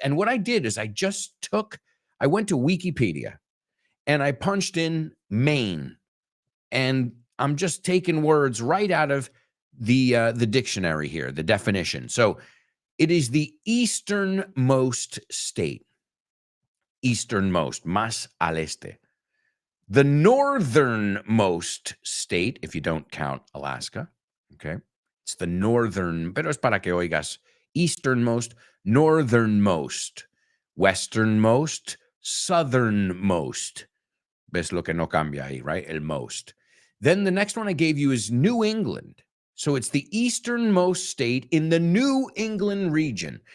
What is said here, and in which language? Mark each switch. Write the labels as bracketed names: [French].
[English] And what I did is I went to Wikipedia and I punched in Maine, and I'm just taking words right out of the dictionary here, the definition. So it is the easternmost state. [Spanish] Easternmost, más al este. [English] The northernmost state, if you don't count Alaska, okay? It's the northern, [Spanish] pero es para que oigas. [English] Easternmost, northernmost, westernmost, southernmost. [Spanish] Ves lo que no cambia ahí, [English] right? El most. Then the next one I gave you is New England. So it's the easternmost state in the New England region.